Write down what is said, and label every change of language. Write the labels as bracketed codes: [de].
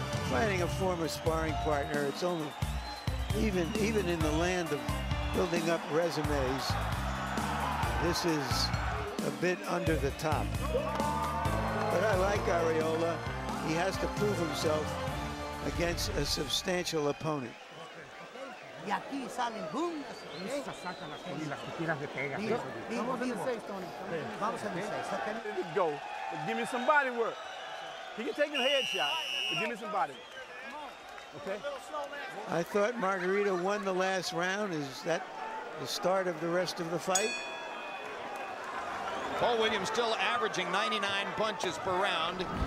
[en] Fighting a former sparring partner, it's only even in the land of building up resumes, this is a bit under the top. But I like Arreola. He has to prove himself against a substantial opponent. [es] Y aquí salen boom. Esas sacan las tiras de pega. Vamos en el 6, Tony. Vamos en el 6. [en] Let's go. Give me some body work. He can take a headshot, but give me some body. Okay? I thought Margarito won the last round. Is that the start of the rest of the fight? Paul Williams still averaging 99 punches per round.